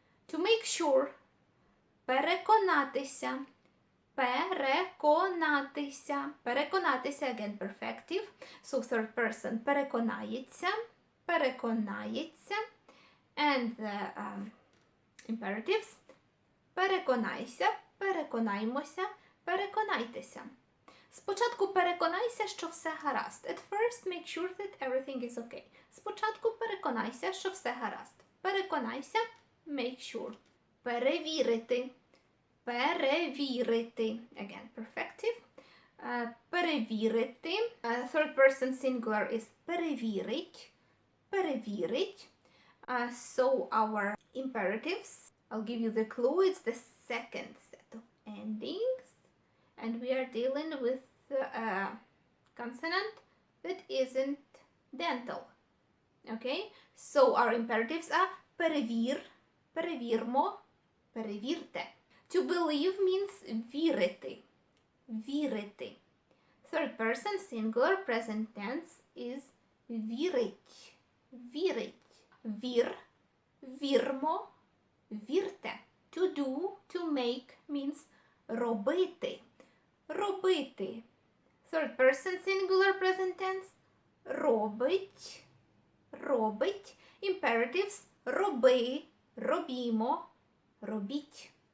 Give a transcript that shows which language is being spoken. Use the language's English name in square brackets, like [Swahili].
[English] To make sure, переконатися, переконатися, переконатися, again, perfective. So third person, переконається, переконається. And the imperatives, переконайся, переконаймося, переконайтеся. [Ukrainian] Спочатку переконайся, що все гаразд. [English] At first, make sure that everything is okay. [Ukrainian] Спочатку переконайся, що все гаразд. [English] Переконайся, make sure. [Ukrainian] Перевірити, перевірити. [English] Again, perfective. Перевірити. Third person singular is перевірить, перевірить. So our imperatives, I'll give you the clue, it's the second set of endings. And we are dealing with a consonant that isn't dental. Okay? So our imperatives are перевір, перевірмо, перевірте. To believe means вірити, вірити. Third person singular present tense is вірить, вірить. [Ukrainian] Вір, вірмо, вірте. [English] To do, to make means робити, робити. Third person singular present tense робить, робить. [Ukrainian] Imperatives роби, робімо, робіть.